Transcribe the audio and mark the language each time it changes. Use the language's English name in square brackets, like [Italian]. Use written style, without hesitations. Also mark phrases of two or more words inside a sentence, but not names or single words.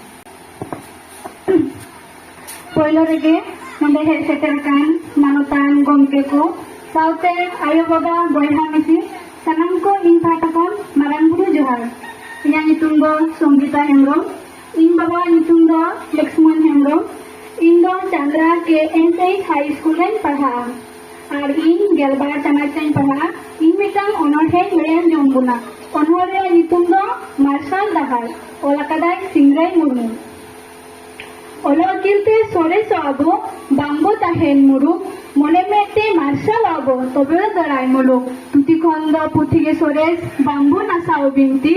[Santali] ᱯᱳᱭᱞᱳ ᱨᱮᱜᱮ ᱱᱚᱰᱮ ᱦᱮᱡ ᱥᱮᱴᱮᱨ ᱟᱠᱟᱱ ᱢᱟᱱᱚᱛᱟᱱ ᱜᱚᱢᱠᱮ ᱠᱚ ᱥᱟᱶᱛᱮ ᱟᱭᱳ ᱵᱟᱵᱟ ᱵᱚᱭᱦᱟ ᱢᱤᱥᱤ ᱥᱟᱱᱟᱢ ᱠᱚ ᱤᱧ ᱯᱟᱦᱴᱟ ᱠᱷᱚᱱ ᱢᱟᱨᱟᱝ ᱵᱩᱨᱩ ᱡᱚᱦᱟᱨ। ᱤᱧᱟᱹᱜ ᱧᱩᱛᱩᱢ ᱫᱚ ᱥᱚᱝᱜᱤᱛᱟ ᱦᱮᱢᱵᱨᱚᱢ, ᱤᱧ ᱵᱟᱵᱟᱣᱟᱜ ᱧᱩᱛᱩम ᱫᱚ ᱞᱚᱠᱥᱢᱚᱱ ᱦᱮᱢᱵᱨᱚᱢ। ᱤᱧ ᱫᱚ ᱪᱟᱸᱫᱽᱨᱟ KNH [English] high school [Santali] ᱨᱮᱧ ᱯᱟᱲᱦᱟᱜᱼᱟ ᱟᱨ ᱤᱧ 12 ᱪᱟᱱᱟᱪ ᱨᱮᱧ ᱯᱟᱲᱦᱟᱜᱼᱟ। ᱤᱧ ᱢᱤᱫᱴᱟᱝ ᱚᱱᱚᱬᱦᱮᱧ ᱞᱟᱹᱭ ᱟᱸᱡᱚᱢ ᱵᱚᱱᱟ। ᱚᱱᱚᱬᱦᱮ ᱨᱮᱭᱟᱜ ᱧᱩᱛᱩम ᱫᱚ ᱢᱟᱨᱥᱟᱞ ᱰᱟᱦᱟᱨ, ᱚᱞ ᱟᱠᱟᱫᱟᱭ ᱥᱤᱝᱨᱟᱹᱭ ᱢᱩᱨᱢᱩ। ᱚᱞᱚᱜ ᱟᱹᱠᱤᱞᱛᱮ ᱥᱚᱨᱮᱥᱚᱜ ᱟᱵᱚ ᱵᱟᱝᱵᱚ ᱛᱟᱦᱮᱱ ᱢᱩᱨᱩᱠ, ᱢᱚᱱᱮ ᱢᱮᱫᱛᱮ ᱢᱟᱨᱥᱟᱞ ᱟᱵᱚ ᱛᱚᱵᱮ ᱫᱟᱲᱟᱭ ᱢᱩᱞᱩᱠ, ᱛᱩᱛᱤ ᱠᱷᱚᱱ ᱫᱚ ᱯᱩᱛᱷᱤ ᱜᱮ ᱥᱚᱨᱮᱥ ᱵᱟᱝᱵᱚ ᱱᱟᱥᱟᱣ ᱵᱤᱱᱛᱤ,